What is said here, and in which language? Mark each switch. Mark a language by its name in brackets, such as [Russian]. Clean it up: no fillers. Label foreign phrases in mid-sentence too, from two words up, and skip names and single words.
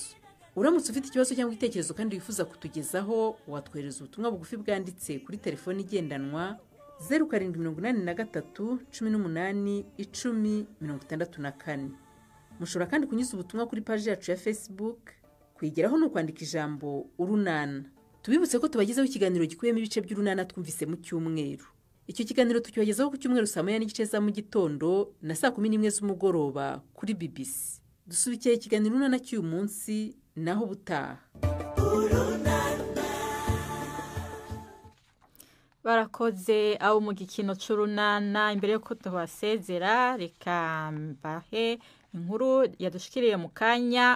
[Kinyarwanda] Uramutse ufite ikibazo cyangwa igitekerezo kandi wifuza kutugezaho watwohereza ubutumwa bugufi bwanditse kuri telefoni igendanwa 0783 18 10 mushobora kandi kunyuza ubutumwa kuri page yacu ya Facebook. Kwigeraho no kwandika ijambo urunana. Tubibutse ko tubagezaho ikiganiro gikuyemo ibice by'urunana twumvise mu cyumweru. Icyo kiganiro tukibagezaho ku cyumweru saa 9:30 za mu gitondo na saa 11 z'umugoroba kuri BBC. Dusubikiye ikiganiro urunana cy'uyu munsi naho butaha. [Rundi] Barakoze abo mu gikino c'urunana. Imbere yo kutubasezera reka mbahe inkuru yadushikiriye mu kanya.